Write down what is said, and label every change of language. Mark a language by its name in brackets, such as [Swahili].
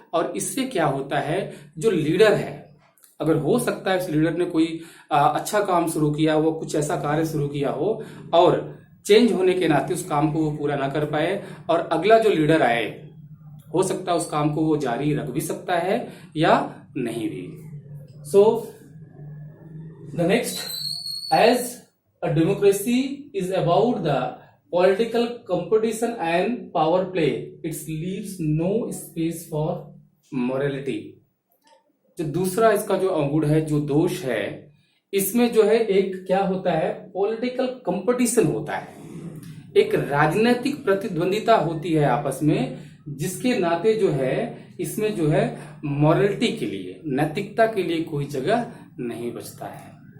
[Hindi] और इससे क्या होता है, जो लीडर है, अगर हो सकता है उस लीडर ने कोई अच्छा काम शुरू किया, वो कुछ ऐसा कार्य शुरू किया हो और चेंज होने के नाते उस काम को वो पूरा ना कर पाए, और अगला जो लीडर आए हो सकता है उस काम को वो जारी रख भी सकता है या नहीं भी। [English] So the next, as a democracy is about the political competition and power play, it leaves no space for morality. [Hindi] जो दूसरा इसका जो अवगुण है, जो दोष है, इसमें जो है एक क्या होता है, पॉलिटिकल कंपटीशन होता है, एक राजनीतिक प्रतिद्वंदिता होती है आपस में, जिसके नाते जो है इसमें जो है मॉरलिटी के लिए, नैतिकता के लिए कोई जगह नहीं बचता है।